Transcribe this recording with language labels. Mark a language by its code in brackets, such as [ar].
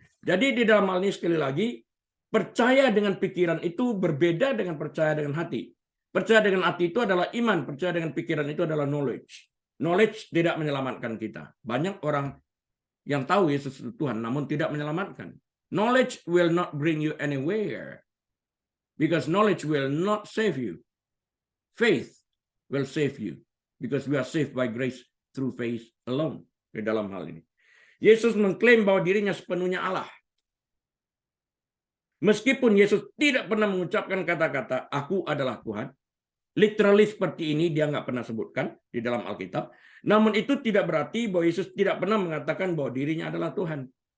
[id] Jadi di dalam hal ini sekali lagi, percaya dengan pikiran itu berbeda dengan percaya dengan hati. Percaya dengan hati itu adalah iman, percaya dengan pikiran itu adalah knowledge. Knowledge tidak menyelamatkan kita. Banyak orang yang tahu Yesus itu Tuhan, namun tidak menyelamatkan. [en] Knowledge will not bring you anywhere. Because knowledge will not save you. Faith will save you. Because we are saved by grace through faith alone. [id] Di dalam hal ini. Yesus mengklaim bahwa dirinya sepenuhnya Allah. Meskipun Yesus tidak pernah mengucapkan kata-kata, aku adalah Tuhan. Literally seperti ini dia nggak pernah sebutkan di dalam Alkitab. Namun itu tidak berarti bahwa Yesus tidak pernah mengatakan bahwa dirinya adalah Tuhan.